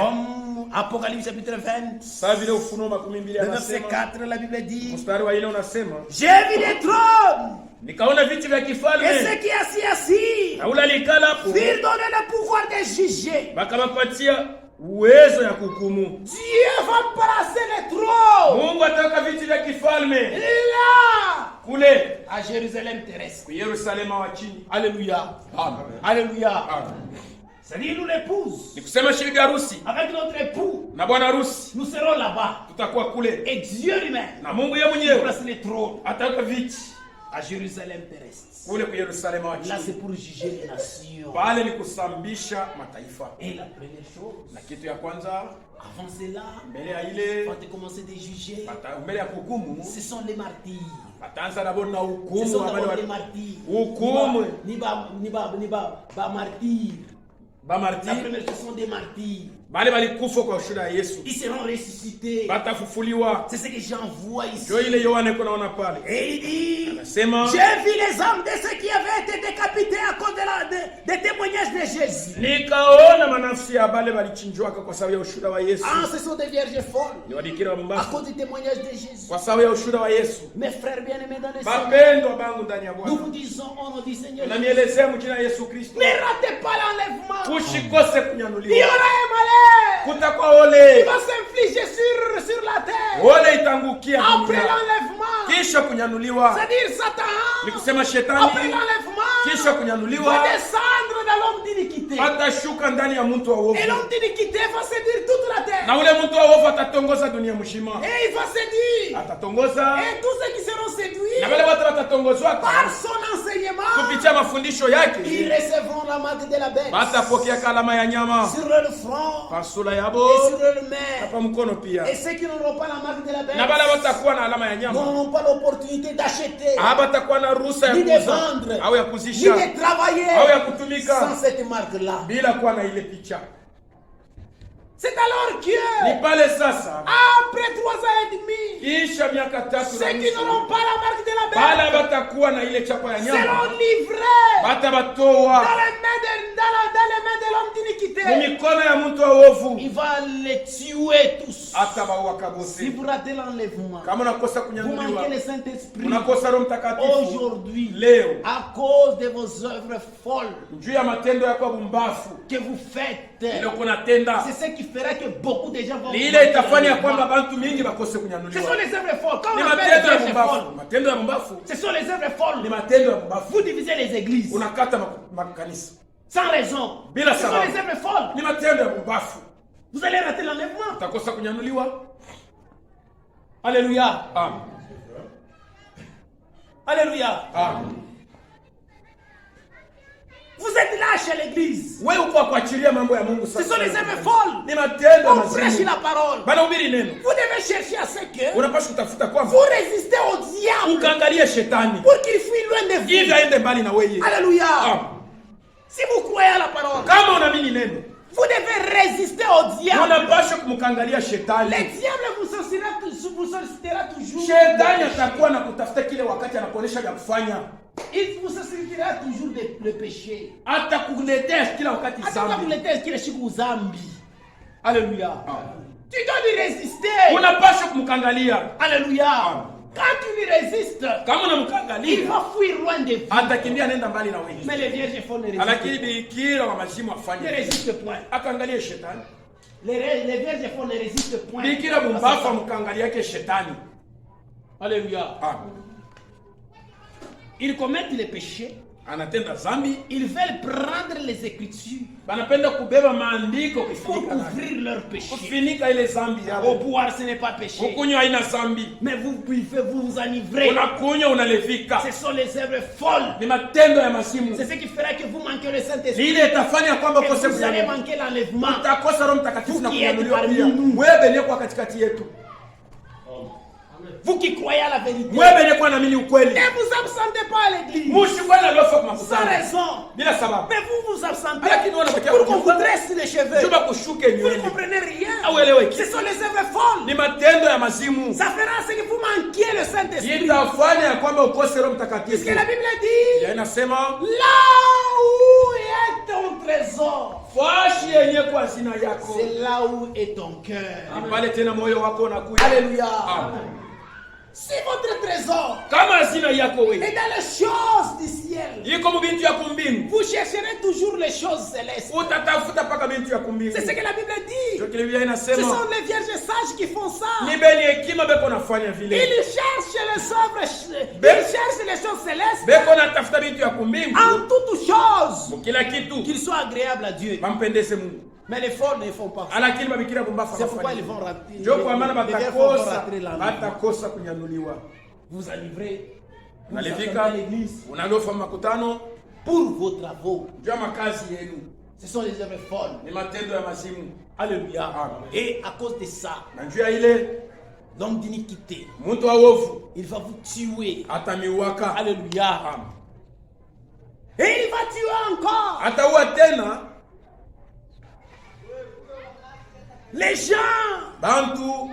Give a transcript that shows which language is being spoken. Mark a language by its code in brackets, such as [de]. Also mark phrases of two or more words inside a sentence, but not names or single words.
[fr] Comme Apocalypse chapitre 20, [sw] Sasa vile Ufunuo 12 [fr] le verset [sw] anasema, [fr] 4, la Bible dit, [sw] mstari wa 4 unasema, [fr] j'ai vu des trônes. [sw] nikaona viti vya [fr] Et [sw] kifalme [fr] ceux qui assis, [sw] na ule alikala hapo, [fr] firent donner le pouvoir de juger. [sw] bakawapatia uwezo ya kuhukumu. [fr] Dieu va placer les trônes [sw] Mungu ataweka viti vya kifalme [fr] là, [sw] kule [fr] à Jérusalem terrestre. [sw] kwa Yerusalema wa chini. [fr] Alléluia. Amen. Alléluia. Amen. C'est-à-dire nous l'épouse. [sw] Ni kusema shirika harusi [fr] Avec notre époux, [sw] na bwana harusi [fr] nous serons là-bas. [sw] tutakuwa kule, [fr] Et Dieu lui-même [sw] na Mungu yeye mwenyewe [fr] place les trônes [sw] ataweka viti [fr] à Jérusalem terrestre. [sw] kule kwa Yerusalema wa [fr] Là, [sw] chini. [fr] c'est pour juger les nations. [sw] Pale ni kusambisha mataifa. [fr] Et la première chose, [sw] Na kitu ya kwanza [fr] avant cela, [sw] mbele ya ile [fr] avant de commencer de juger, [sw] mbele ya hukumu, [fr] ce sont les martyrs. [sw] wataanza na bona [fr] Ce [sw] hukumu [fr] sont [sw] wa [fr] d'abord [sw] wale [fr] les martyrs. [sw] hukumu Ni ba martyrs. ba [fr] La [sw] martir [fr] première, ce sont des martyrs. [sw] bale balikufa kwa ushuhuda ya Yesu, [fr] Ils seront ressuscités. [sw] batafufuliwa. [fr] C'est ce que Jean voit ici. [sw] Ndio ile Yohana iko naona pale, [fr] Et il dit, [sw] anasema [fr] j'ai vu les âmes de ceux qui avaient été décapités à cause des témoignages de Jésus. [sw] nikaona manafsi ya bale balichinjwaka kwa sababu ya ushuhuda wa Yesu. [fr] Ah, ce sont des vierges folles [sw] Ni wadikira [fr] à [sw] mbaya [fr] cause du témoignage de Jésus. [sw] kwa sababu ya ushuhuda wa Yesu. [fr] Mes frères bien-aimés dans le Seigneur, [sw] Bapendwa bangu ndani ya [fr] nous [sw] Bwana, [fr] vous disons au nom du Seigneur, [sw] na [fr] ne [sw] mielezea mjina ya Yesu Kristo, [fr] ratez pas l'enlèvement. [sw] kushikose [fr] Il y [sw] kunyanuliwa, [fr] aura un malheur [sw] kutakuwa [fr] qui [sw] ole [fr] va s'infliger sur la terre [sw] ole itangukia [fr] après [sw] dunia [fr] l'enlèvement. [sw] kisha kunyanuliwa. [fr] C'est-à-dire [sw] Ni [fr] Satan, [sw] kusema [fr] après [sw] shetani [fr] l'enlèvement, [sw] kisha [fr] va [sw] kunyanuliwa [fr] descendre dans l'homme d'iniquité. [sw] atashuka ndani ya mtu wa [fr] Et [sw] uovu, [fr] l'homme d'iniquité va séduire toute la terre. [sw] na ule mtu wa uovu atatongoza dunia mzima, [fr] Et il va séduire. [sw] atatongoza [fr] Et tous ceux qui seront séduits [sw] na wale watu watatongozwa [fr] par son enseignement, [sw] kupitia mafundisho yake, [fr] ils recevront la marque de la bête [sw] batapokea kalama ya nyama [fr] sur leur front [sw] kwa sura [fr] et [sw] yabo [fr] sur leur [sw] na [fr] main. [sw] kwa mkono pia, [fr] Et ceux qui n'auront pas la marque de la [sw] na wale [fr] bête [sw] watakuwa na alama ya nyama [fr] n'auront pas l'opportunité d'acheter, [sw] habatakuwa na ruhusa ya [fr] ni de [sw] kuuza [fr] vendre, [sw] au ya [fr] ni [sw] kuzisha [fr] de travailler [sw] au ya kutumika [fr] sans cette marque-là. [sw] bila kuwa na ile picha. [fr] C'est alors que, [sw] Ni pale sasa, [fr] après 3 ans et demi, [sw] kisha miaka 3 [fr] ceux [sw] na [fr] qui [sw] nusu, [fr] n'auront pas la marque de la [sw] pale [fr] bête [sw] batakuwa na ile chapa ya nyama, [fr] seront livrés [sw] batabatoa [fr] dans les mains de l'homme d'iniquité. [sw] mu mikono ya mtu wa uovu, [fr] Il va les tuer tous. [sw] atabaua [fr] Si [sw] kabose. [fr] vous ratez l'enlèvement, [sw] Kama unakosa [fr] vous [sw] kunyanuliwa, [fr] manquez le Saint-Esprit [sw] unakosa Roho Mtakatifu [fr] aujourd'hui [sw] leo [fr] à cause de vos œuvres folles [sw] juu ya matendo yako ya bumbafu [fr] que vous faites. [sw] ile uko natenda, [fr] C'est ce qui fera que beaucoup de gens vont [sw] ni ile [fr] manquer [sw] itafanya ya kwamba [fr] l'enlèvement. [sw] bantu mingi bakose [fr] Ce sont [sw] kunyanuliwa. [fr] les œuvres folles. Quand [sw] Ni [fr] on appelle [sw] matendo ya [fr] les œuvres [sw] bumbafu, [fr] folles, [sw] matendo ya bumbafu [fr] ce sont les œuvres [sw] ni [fr] folles. [sw] matendo ya bumbafu. [fr] Vous divisez les églises [sw] Unakata makanisa [fr] sans raison. [sw] bila [fr] Ce sont [sw] sababu, [fr] les œuvres folles. [sw] ni matendo ya bumbafu, [fr] Vous allez rater l'enlèvement. [sw] utakosa kunyanuliwa. [fr] Alléluia. Amen. Alléluia. Amen. Vous êtes là chez l'église. [sw] Wewe uko kuachilia mambo ya Mungu [fr] Ce [sw] sasa. [fr] sont les œuvres folles. [sw] Ni matendo ya [fr] On prêche [sw] mazimu. [fr] la parole. [sw] Banahubiri neno. [fr] Vous devez chercher à ce que [sw] Unapaswa kutafuta kwamba [fr] vous résistez au diable [sw] ukaangalie shetani [fr] pour qu'il fuit loin de [sw] ili [fr] vous. [sw] aende mbali na wewe. [fr] Alléluia. Amen. Si vous croyez à la parole, [sw] Kama unaamini neno, [fr] vous devez résister au diable. [sw] unapaswa kumkangalia [fr] Le [sw] shetani. [fr] diable vous sollicitera toujours. [sw] Shetani atakuwa na kutafuta kile wakati anakuonesha vya kufanya, [fr] Il vous sollicitera toujours le péché. [sw] atakuletea kila wakati Hata zambi. kuletea kile siku zambi. [fr] Alléluia. Tu dois lui résister. [sw] Unapaswa kumkangalia. [fr] Alléluia. Quand tu lui résistes, [sw] Kama [fr] il [sw] unamkangalia, [fr] va fuir loin de vous. [sw] atakimbia nenda mbali na wewe. [fr] Mais les vierges folles ne [sw] Lakini [fr] résistent, [sw] bikira wa mazimu [fr] ne [sw] afanye, [fr] résistent point. [sw] akaangalie shetani. [fr] Les vierges folles ne résistent point. [sw] Bikira bumbafu amkangalia yake shetani. [fr] Alléluia. Amen. Ils commettent les péchés. [sw] anatenda zambi, [fr] ils veulent prendre les Écritures [sw] banapenda kubeba maandiko [fr] pour [sw] kufinika [fr] couvrir leurs péchés. [sw] kufinika ile zambi [fr] Au [sw] yao. [fr] boire, ce n'est pas péché. [sw] Ukunywa haina zambi, [fr] Mais vous buvez, vous vous enivrez. [sw] unakunywa unalevika, [fr] Ce sont les œuvres folles. [sw] ni matendo ya masimu. [fr] C'est ce qui fera que vous manquez le [sw] Ni [fr] Saint-Esprit. [sw] ile itafanya kwamba [fr] Et [sw] kose [fr] vous allez [sw] kunyanyuliwa. [fr] manquer l'enlèvement. [sw] Utakosa Roho Mtakatifu na [fr] Vous qui êtes [sw] kunyanyuliwa [fr] parmi [sw] pia. [fr] nous. [sw] Wewe benye kwa katikati yetu, [fr] Vous qui croyez à la vérité. [sw] wewe benye kwa naamini ukweli, [fr] Ne vous absentez pas à l'église. [sw] msikwenda lofa kwa [fr] Sans [sw] makutano [fr] raison. [sw] bila sababu. [fr] Mais vous vous absentez [sw] Lakini wanabakia [fr] pour qu'on vous [sw] kunyumba, [fr] dresse les cheveux. [sw] juba kushuke [fr] Vous ne [sw] nywele. [fr] comprenez rien. [sw] Haueleweki. [fr] Ce sont les œuvres folles. [sw] Ni matendo ya mazimu. [fr] Ça fera ce que vous manquiez le Saint-Esprit. [sw] Itafanya ya kwamba ukose Roho [fr] Puisque [sw] Mtakatifu. [fr] la Bible dit, [sw] Ya inasema [fr] là où est ton trésor, [sw] fashi yenye kwa hazina yako, [fr] c'est là où est ton cœur. [sw] ni pale tena moyo wako unakuja. [fr] Alléluia. Amen. Si votre trésor [sw] Kama hazina yako [fr] est [sw] wewe [fr] dans les choses du ciel, [sw] iko mubintu ya kumbingu, [fr] vous chercherez toujours les choses célestes. [sw] utatafuta paka bintu ya kumbingu. [fr] C'est ce que la Bible dit. [sw] Ndio kile Biblia [fr] Ce [sw] inasema, [fr] sont les vierges sages qui font ça. [sw] ni beni hekima beko nafanya vile, [fr] Ils cherchent les œuvres, Ben- ils cherchent les choses célestes [sw] beko natafuta bintu ya kumbingu [fr] en toutes choses, [sw] kila kitu [fr] qu'ils soient agréables à Dieu. [sw] bampendeze Mungu, [fr] Mais les folles ne font pas ça. [sw] lakini babikira kumbafa [fr] C'est pourquoi ils [sw] bafanya [fr] vont rater. [sw] ndio kwa maana [fr] les vierges vont [sw] batakosa [fr] rater l'enlèvement. [sw] batakosa kunyanuliwa. [fr] Vous enivrez. Vous [sw] Unalivika [fr] attendez l'église [sw] unalofa makutano [fr] pour vos travaux. [sw] juu ya makazi yenu, [fr] Ce sont les œuvres folles. [sw] ni matendo ya mazimu. [fr] Alléluia. Amen. Et à cause de ça, [sw] Na juu ya ile [fr] l'homme d'iniquité, [sw] mtu wa wovu [fr] il va vous tuer. [sw] atamiwaka. [fr] Alléluia. Amen. Et il va tuer encore [sw] Ataua tena [fr] les gens [sw] bantu